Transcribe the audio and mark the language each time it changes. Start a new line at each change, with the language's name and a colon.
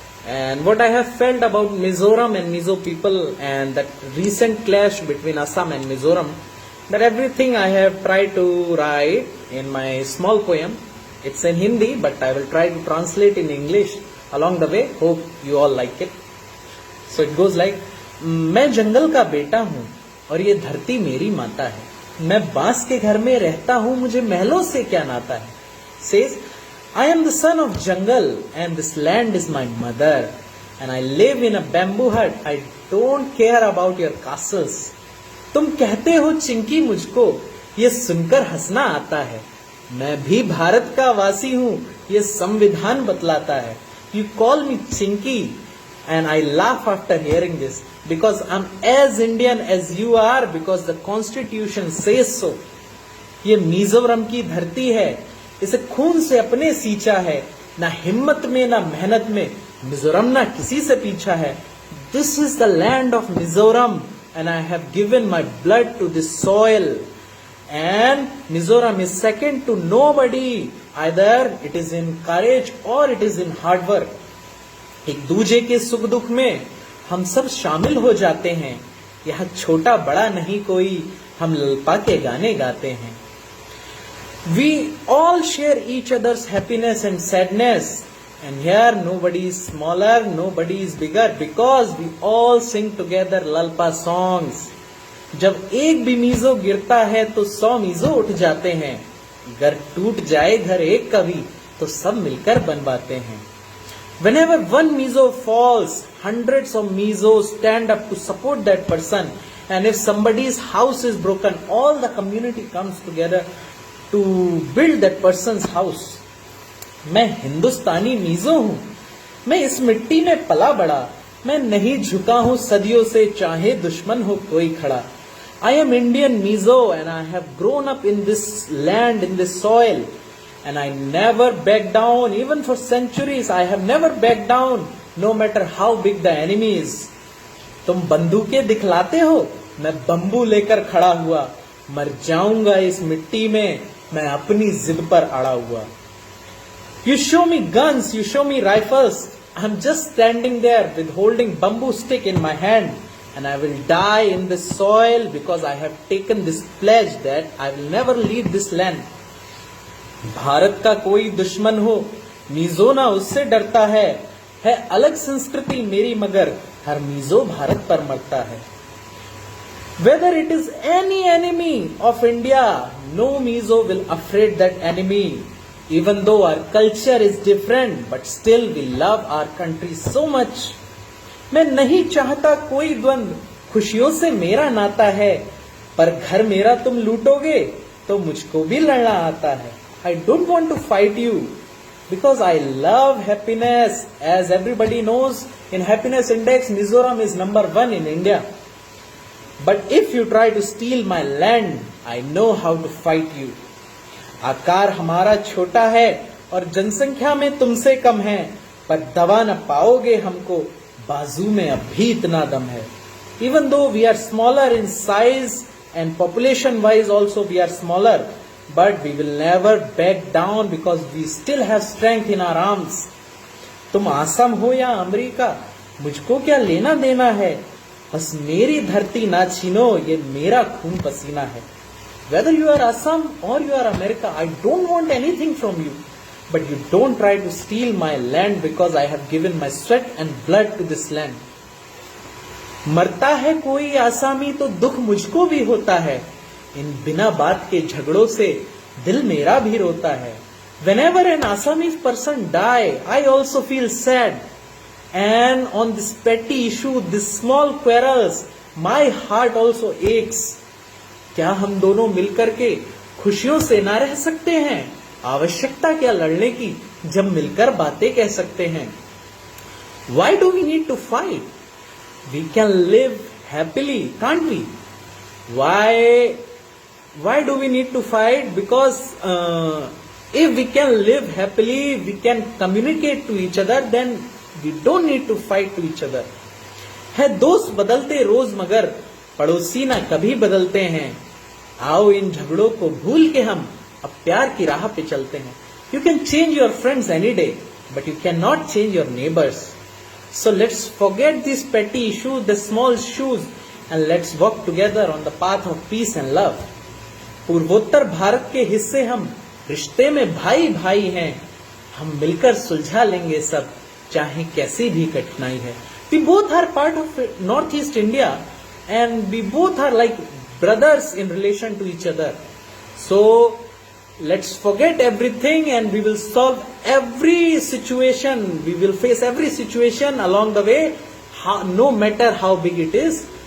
English: And what I have felt about Mizoram and Mizo people and that recent clash between Assam and Mizoram, that everything I have tried to write in my small poem. It's in Hindi, but I will try to translate in English along the way. Hope you all like it. So it goes like,
Hindi: मैं जंगल का बेटा हूँ और ये धरती मेरी माता है. मैं बांस के घर में रहता हूँ, मुझे महलों से क्या नाता है.
English: Says, I am the son of jungle and this land is my mother and I live in a bamboo hut. I don't care about your castles.
Hindi: तुम कहते हो चिंकी, मुझको ये सुनकर हंसना आता है. मैं भी भारत का वासी हूँ, ये संविधान बतलाता है.
English: You call me चिंकी and I laugh after hearing this because I'm as Indian as you are because the constitution says so.
Hindi: ये मिजोरम की धरती है, इसे खून से अपने सींचा है. ना हिम्मत में ना मेहनत में मिजोरम ना किसी से पीछा है.
English: This is the land of Mizoram and I have given my blood to this soil. And Mizoram is second to nobody. Either it is in courage or it is in hard work.
Hindi: एक दूजे के सुख दुख में हम सब शामिल हो जाते हैं. यहाँ छोटा बड़ा नहीं कोई, हम ललपा के गाने गाते हैं.
English: We all share each other's happiness and sadness. And here nobody is smaller, nobody is bigger because we all sing together lalpa songs.
Hindi: जब एक भी मीजो गिरता है तो 100 मीजो उठ जाते हैं. घर टूट जाए घर एक कभी तो सब मिलकर बनवाते हैं.
English: Whenever one mizo falls, hundreds of mizos stand up to support that person. And if somebody's house is broken, all the community comes together to build that person's house.
Hindi: मैं हिंदुस्तानी मिजो हूँ, मैं इस मिट्टी में पला बड़ा. मैं नहीं झुका हूँ सदियों से, चाहे दुश्मन हो कोई खड़ा.
English: I am Indian mizo and I have grown up in this land, in this soil. And I never back down, even for centuries. I have never backed down, no matter how big the enemy is.
Hindi: तुम बंदूकें दिखलाते हो, मैं bamboo लेकर खड़ा हुआ. मर जाऊंगा इस मिट्टी में, मैं अपनी जिद पर अड़ा हुआ.
English: You show me guns, you show me rifles. I'm just standing there with holding bamboo stick in my hand. And I will die in this soil because I have taken this pledge that I will never leave this land.
Hindi: Bharat का कोई दुश्मन हो, मिजो ना उससे डरता है. अलग संस्कृति मेरी मगर हर मिजो भारत पर मरता है.
English: Whether it is any enemy of India, no mizo will afraid that enemy. Even though our culture is different, but still we love our country so much.
Hindi: मैं नहीं चाहता कोई द्वंद, खुशियों से मेरा नाता है. पर घर मेरा तुम लूटोगे तो मुझको भी लड़ना आता है.
English: I don't want to fight you because I love happiness. As everybody knows, in happiness index, Mizoram is number 1 in India. But if you try to steal my land, I know how to fight you.
Hindi: आकार हमारा छोटा है और जनसंख्या में तुमसे कम है, पर दबा न पाओगे हमको, बाजू में अब भी इतना दम है.
English: Even though we are smaller in size and population wise also we are smaller, but we will never back down because we still have strength in our arms.
Hindi: तुम आसाम हो या अमेरिका, मुझको क्या लेना देना है. बस मेरी धरती ना छीनो, ये मेरा खून पसीना है.
English: Whether you are Assam or you are America, I don't want anything from you. But you don't try to steal my land because I have given my sweat and blood to this land.
Hindi: मरता है कोई आसामी तो दुख मुझको भी होता है. इन बिना बात के झगड़ों से दिल मेरा भी रोता है.
English: Whenever an Assamese person die, I also feel sad. And on this petty issue, this small quarrels, my heart also aches.
Hindi: क्या हम दोनों मिलकर के खुशियों से ना रह सकते हैं. आवश्यकता क्या लड़ने की जब मिलकर बातें कह सकते हैं.
English: Why do we need to fight? We can live happily, can't we? Why do we need to fight? Because if we can live happily, we can communicate to each other, then we don't need to fight to each other.
Hindi: है दोस्त बदलते रोज मगर पड़ोसी ना कभी बदलते हैं. आओ इन झगड़ों को भूल के हम अब प्यार की राह पे चलते हैं.
English: You can change your friends any day, but you cannot change your neighbors. So let's forget these petty issues, the small issues, and let's walk together on the path of peace and love.
Hindi: पूर्वोत्तर भारत के हिस्से हम, रिश्ते में भाई भाई हैं. हम मिलकर सुलझा लेंगे सब, चाहे कैसी भी कठिनाई है.
English: We both are part of Northeast India, and we both are like brothers in relation to each other. So let's forget everything and we will solve every situation. We will face every situation along the way, no matter how big it is.